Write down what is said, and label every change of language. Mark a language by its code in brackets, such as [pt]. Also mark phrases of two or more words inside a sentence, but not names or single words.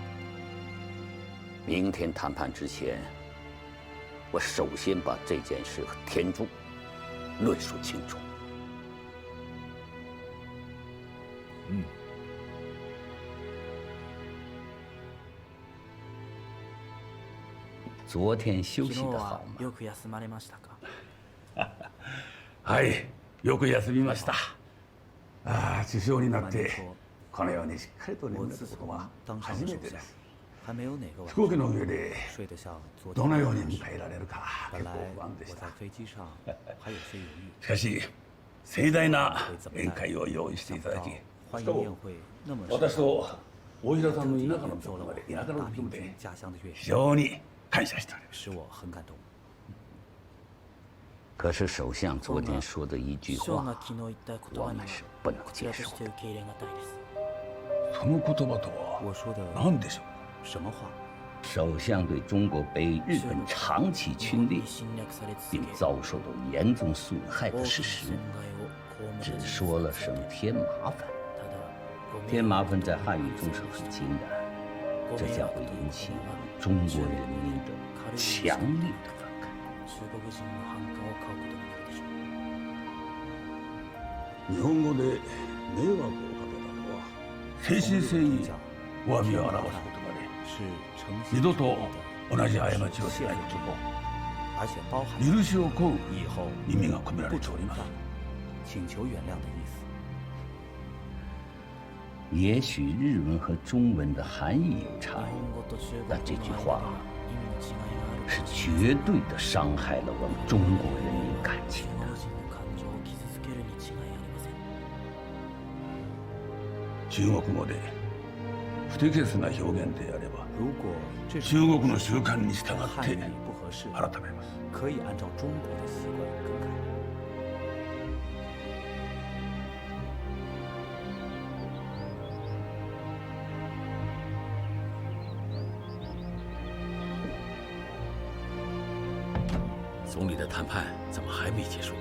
[zh] 明天谈判之前，我首先把这件事和田中论述清楚。昨天休息得好吗？ [ja] よく休まれましたか？はい、よく休みました。ああ、首相になってこのようにしっかりと眠れたことは初めてです。飛行機の上でどのように迎えられるか結構不安でした。しかし盛大な宴会を用意していただき、しかも私と大平さんの田舎のところまで非常に感謝しております。 [zh] 可是首相昨天说的一句话，我们是不能接受的。 [ja] その言葉とは何でしょう？ [zh] 什么话？首相对中国被日本长期侵略并遭受到严重损害的事实，只说了声添麻烦。添麻烦在汉语中是很轻的，这将会引起中国人民的强烈的反感。 [ja] 日本語で迷惑をかけたのは誠心誠意お詫びを表す言葉で、二度と同じ過ちをしないことも許しを請う意味が込められております。 [zh] 请求原谅的意思。也许日文和中文的含义有差异，但这句话是绝对的伤害了我们中国人民感情的。 [ja] 中国語で不適切な表現であれば中国の習慣に従って改めます。 [zh] 可以按照中国的习惯更改。总理的谈判怎么还没结束？